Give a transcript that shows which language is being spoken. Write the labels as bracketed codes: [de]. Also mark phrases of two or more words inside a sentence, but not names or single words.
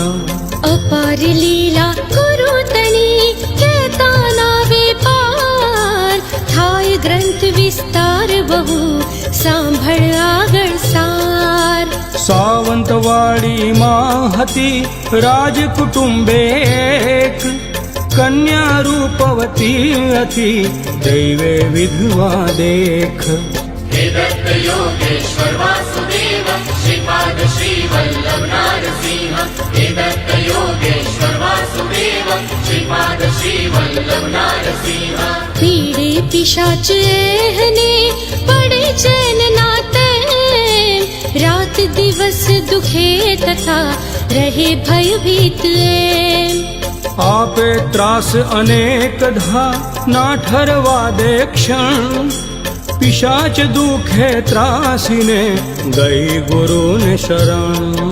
[gu] અપાર લીલા ગુરુ તણી કહેતા નાવે પાર, થાય ગ્રંથ વિસ્તાર બહુ સાંભળ આગળ સાર. સાવંતવાડીમાં હતી રાજ કુટુંબે એક, કન્યા રૂપવતી હતી દૈવે વિધવા દેખ. [sa] हे दत्त योगेश्वर वासुदेव श्रीपाद श्री वल्लभ नारसिंह. हे दत्त योगेश्वर वासुदेव श्रीपाद श्री वल्लभ नारसिंह. [gu] પીડે પિશાચ એહને પડે ચેન ના તેમ, રાત દિવસ દુખે તથા રહે ભયભીત એમ. આપે ત્રાસ અનેક ધા ના ઠરવા દે ક્ષણ, પિશાચ દુખે ત્રાસીને ગઈ ગુરુને શરણ.